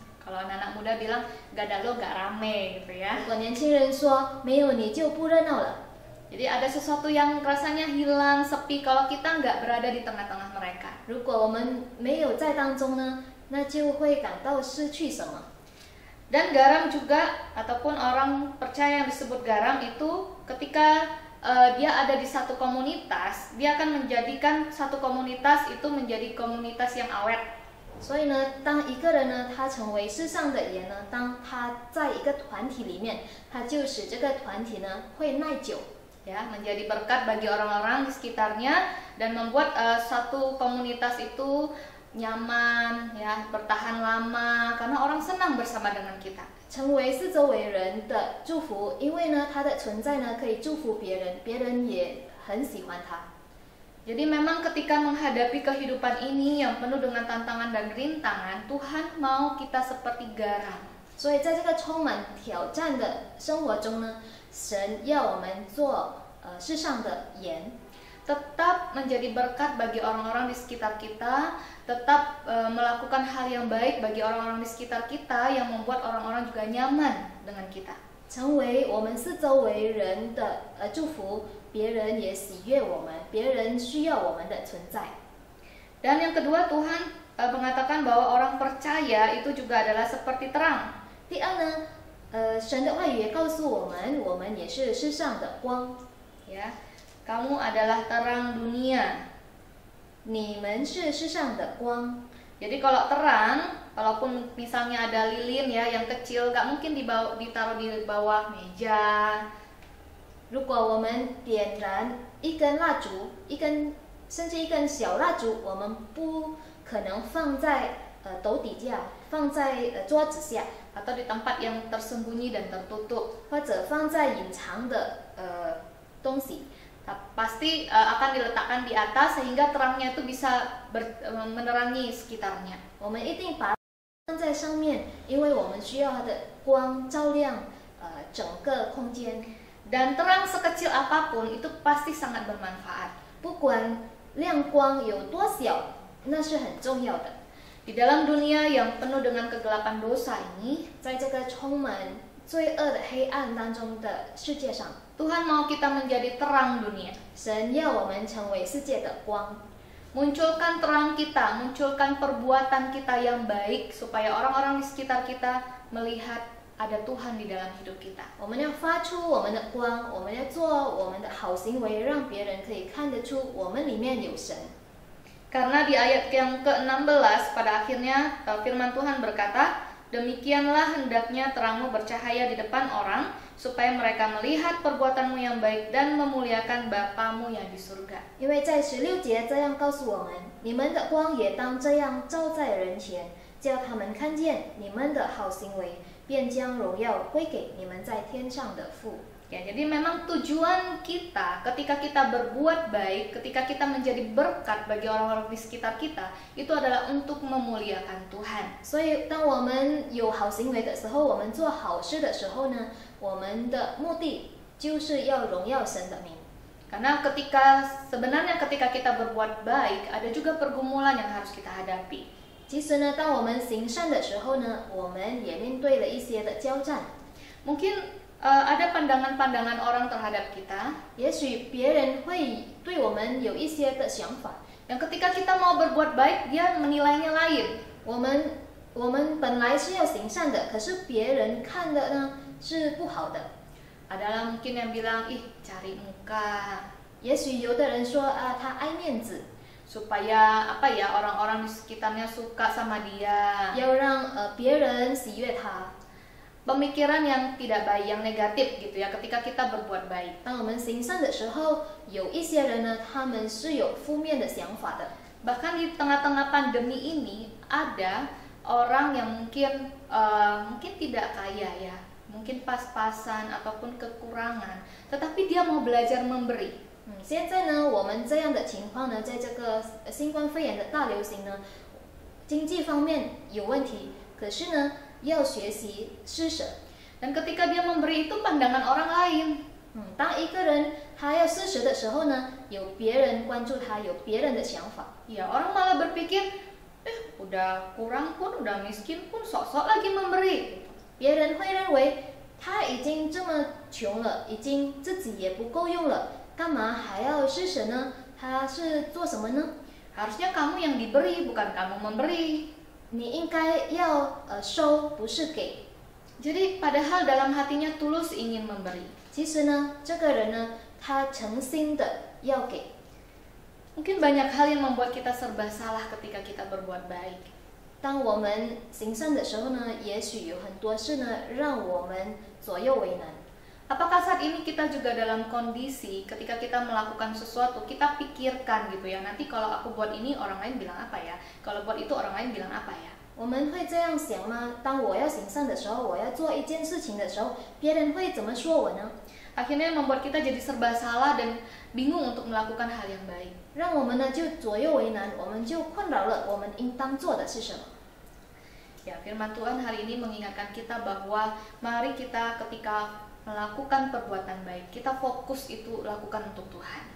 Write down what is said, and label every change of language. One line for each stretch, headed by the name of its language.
Indonesian: Kalau anak-anak muda bilang gak ada lo gak rame gitu ya.
Chinese: 如果年轻人说没有你就不热闹了。
Indonesian: Jadi ada sesuatu yang rasanya hilang, sepi kalau kita nggak berada di tengah-tengah mereka.
Chinese: 如果我们没有在当中呢，那就会感到失去什么。
Indonesian: Dan garam juga ataupun orang percaya yang disebut garam itu ketika dia ada di satu komunitas, dia akan menjadikan satu komunitas itu menjadi komunitas yang awet.
Chinese: 所以呢，当一个人呢，他成为世上的盐呢，当他在一个团体里面，他就使这个团体呢会耐久。
Indonesian: Ya, menjadi berkat bagi orang-orang di sekitarnya dan membuat satu komunitas itu nyaman, ya, bertahan lama karena orang senang bersama dengan kita.
Chinese: 成为四周围人的祝福，因为呢，他的存在呢可以祝福别人，别人也很喜欢他。
Indonesian: Jadi memang ketika menghadapi kehidupan ini yang penuh dengan tantangan dan rintangan, Tuhan mau kita seperti garam.
Chinese: 所以在这个充满挑战的生活中呢，神要我们做世上的盐，
Indonesian: tetap menjadi berkat bagi orang-orang di sekitar kita, tetap melakukan hal yang baik bagi orang-orang di sekitar kita yang membuat orang-orang juga nyaman dengan kita.
Chinese: 成为我们四周围人的祝福，别人也喜悦我们，别人需要我们的存在。
Indonesian: Dan yang kedua, Tuhan mengatakan bahwa orang percaya itu juga adalah seperti terang.
Chinese: 第二呢，神的话语也告诉我们，我们也是世上的光。
Indonesian: Ya, kamu adalah terang dunia.
Chinese: 你们是世上的光。
Indonesian: Jadi kalau terang, walaupun misalnya ada lilin ya yang kecil, gak mungkin ditaruh di bawah meja.
Chinese: 如果我们点燃一根蜡烛，甚至一根小蜡烛，我们不可能放在斗底下，放在桌子下，
Indonesian: atau di tempat yang tersembunyi dan tertutup,
Chinese: 或者放在隐藏的东西。
Indonesian: pasti akan diletakkan di atas sehingga terangnya itu bisa menerangi sekitarnya.
Chinese: 我们一定把它放在上面，因为我们需要它的光照亮整个空间。
Indonesian: Dan terang sekecil apapun itu pasti sangat bermanfaat.
Chinese: 不管亮光有多小，那是很重要的。
Indonesian: Di dalam dunia yang penuh dengan kegelapan dosa ini,
Chinese: 在这个充满罪恶的黑暗当中的世界上，
Indonesian: Tuhan mau kita menjadi terang dunia.
Chinese: 神要我们成为世界的光。
Indonesian: Munculkan terang kita, munculkan perbuatan kita yang baik supaya orang-orang di sekitar kita melihat ada Tuhan di dalam hidup kita.
Chinese: 我们要发出我们的光，我们要做我们的好行为，让别人可以看得出我们里面有神。
Indonesian: Karena di ayat yang ke-16 pada akhirnya firman Tuhan berkata, demikianlah hendaknya terangmu bercahaya di depan orang, supaya mereka melihat perbuatanmu yang baik dan memuliakan Bapamu yang di surga.
Chinese: 因为在16节这样告诉我们，你们的光也当这样照在人前，叫他们看见你们的好行为，便将荣耀归给你们在天上的父。
Indonesian: Ya, jadi memang tujuan kita ketika kita berbuat baik, ketika kita menjadi berkat bagi orang-orang di sekitar kita, itu adalah untuk memuliakan Tuhan.
Chinese: 所以，当我们有好行为的时候，我们做好事的时候呢，我们的目的就是要荣耀神的名。
Indonesian: Karena sebenarnya ketika kita berbuat baik, ada juga pergumulan yang harus kita hadapi.
Chinese: 其实呢，当我们行善的时候呢，我们也面对了一些的交战。
Indonesian: Mungkin ada pandangan-pandangan orang terhadap kita.
Chinese: 也许别人会对我们有一些的想法，
Indonesian: yang ketika kita mau berbuat baik, dia menilainya lain.
Chinese: 我们本来是要行善的，可是别人看的呢是不好的。
Indonesian: Adalah mungkin yang bilang, ih cari muka.
Chinese: 也许有的人说啊，他爱面子，
Indonesian: supaya orang-orang di sekitarnya suka sama dia.
Chinese: 要让别人喜悦他。
Indonesian: Pemikiran yang tidak baik, yang negatif gitu ya, ketika kita berbuat baik.
Chinese: 当我们行善的时候，有一些人呢，他们是有负面的想法的。
Indonesian: Bahkan di tengah-tengah pandemi ini ada orang yang mungkin tidak kaya ya, mungkin pas-pasan ataupun kekurangan, tetapi dia mau belajar memberi.
Chinese: 现在呢，我们这样的情况呢，在这个新冠肺炎的大流行呢，经济方面有问题，可是呢，要学习施舍。
Indonesian: Dan ketika dia memberi itu pandangan orang lain.
Chinese: 当一个人他要施舍的时候呢，有别人关注他，有别人的想法。
Indonesian: Ya, orang malah berpikir, udah kurang pun, udah miskin pun, sok-sok lagi memberi.
Chinese: 别人会认为他已经这么穷了，已经自己也不够用了，干嘛还要施舍呢？他是做什么呢？
Indonesian: Harusnya kamu yang diberi, bukan kamu memberi.
Chinese: 你应该要收，不是给。
Indonesian: Jadi padahal dalam hatinya tulus ingin memberi.
Chinese: 其实呢，这个人呢，他诚心的要给。
Indonesian: Mungkin banyak hal yang membuat kita serba salah ketika kita berbuat baik.
Chinese: 当我们行善的时候呢，也许有很多事呢，让我们左右为难。
Indonesian: Apakah saat ini kita juga dalam kondisi ketika kita melakukan sesuatu, kita pikirkan gitu ya, nanti kalau aku buat ini orang lain bilang apa ya, kalau buat itu orang lain bilang apa ya?
Chinese: 我们会这样想吗？当我要行善的时候，我要做一件事情的时候，别人会怎么说我呢？
Indonesian: Akhirnya membuat kita jadi serba salah dan bingung untuk melakukan hal yang baik.
Chinese: 让我们呢就左右为难，我们就困扰了我们应当做的是什么？
Indonesian: Ya, firman Tuhan hari ini mengingatkan kita bahwa mari kita ketika melakukan perbuatan baik, kita fokus itu lakukan untuk Tuhan.